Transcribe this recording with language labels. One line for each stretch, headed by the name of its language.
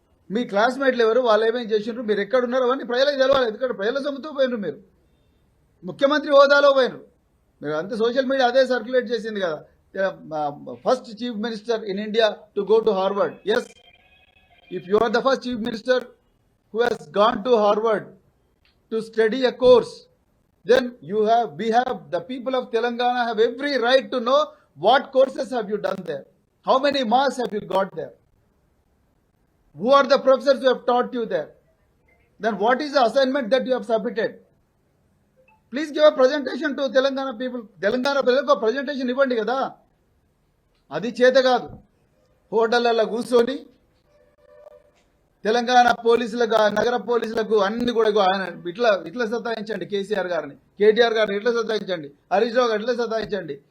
Telugu: మీ క్లాస్మేట్లు ఎవరు, వాళ్ళు ఏమేమి చేసిండ్రు, మీరు ఎక్కడున్నారు అవన్నీ ప్రజలకు తెలవాలి. ఎందుకంటే ప్రజల సొమ్ముతో పోయినరు, మీరు ముఖ్యమంత్రి హోదాలో పోయినరు. మీరు అంతే సోషల్ మీడియా అదే సర్క్యులేట్ చేసింది కదా,
English: First chief minister in India to go to Harvard. Yes, if you are the first chief minister who has gone to Harvard to study a course, then we have the people of Telangana have every right to know what courses have you done there, how many marks have you got there, who are the professors who have taught you there, then what is the assignment that you have submitted. Please give a presentation to Telangana people.
Telugu: Telangana పిల్లలకు presentation ఇవ్వండి కదా. అది చేత కాదు. హోటళ్లలో కూర్చొని తెలంగాణ పోలీసులకు, నగర పోలీసులకు అన్ని కూడా ఇట్లా సతాయించండి. కేసీఆర్ గారిని, కేటీఆర్ గారిని ఇట్లా సతాయించండి, హరీష్ రావు గారు ఇట్లా సతాయించండి.